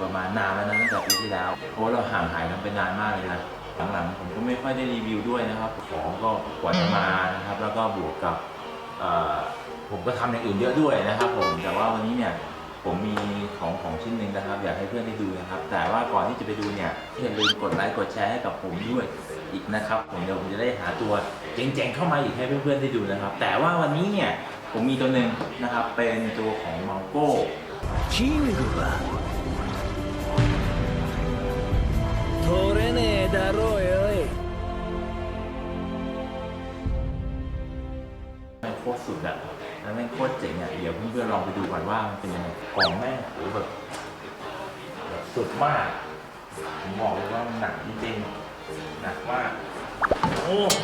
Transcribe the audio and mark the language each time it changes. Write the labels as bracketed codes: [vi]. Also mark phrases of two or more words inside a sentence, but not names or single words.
[th] ประมาณนานแล้วนะตั้งแต่ปีที่แล้วเพราะเราห่างหายกันไปนานมากเลยนะหลังๆผมก็ไม่ค่อยได้รีวิวด้วยนะครับของก็กว่าจะมานะครับแล้วก็บวกกับผมก็ทำอย่างอื่นเยอะด้วยนะครับผมแต่ว่าวันนี้เนี่ยผมมีของชิ้นหนึ่งนะครับอยากให้เพื่อนได้ดูนะครับแต่ว่าก่อนที่จะไปดูเนี่ยอย่าลืมกดไลค์กดแชร์ให้กับผมด้วยอีกนะครับผมเดี๋ยวผมจะได้หาตัวเจ๋งๆเข้ามาอีกให้เพื่อนๆได้ดูนะครับแต่ว่าวันนี้เนี่ยผมมีตัวหนึ่งนะครับเป็นตัวของมังโก้ [ja] キングは取れねえだろうよい [th] แม่งโคตรสุดอะแล้วแม่งโคตรเจ๋งอะเดี๋ยวเพื่อนๆลองไปดูก่อนว่ามันเป็นยังไงกล่องแม่งโหแบบสุดมากผมบอกเลยว่ามันหนักจริงๆหนักมากโอ้